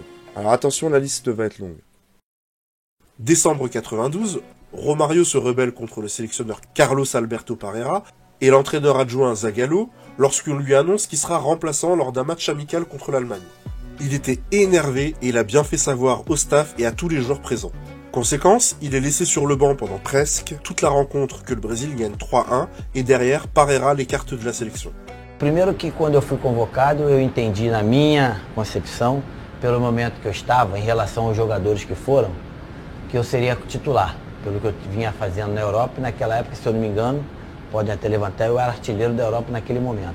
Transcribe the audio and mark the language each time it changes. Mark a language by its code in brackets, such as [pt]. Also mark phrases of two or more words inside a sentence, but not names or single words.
[fr] Alors attention, la liste va être longue. Décembre 92, Romario se rebelle contre le sélectionneur Carlos Alberto Parreira et l'entraîneur adjoint Zagallo lorsqu'on lui annonce qu'il sera remplaçant lors d'un match amical contre l'Allemagne. Il était énervé et il a bien fait savoir au staff et à tous les joueurs présents. Conséquence, il est laissé sur le banc pendant presque toute la rencontre que le Brésil gagne 3-1 et derrière, Parreira l'écarte de la sélection. [pt] Primeiro que quando eu fui convocado, eu entendi na minha concepção, pelo momento que eu estava, em relação aos jogadores que foram, que eu seria titular, pelo que eu vinha fazendo na Europa, e naquela época, se eu não me engano, podem até levantar, eu era artilheiro da Europa naquele momento.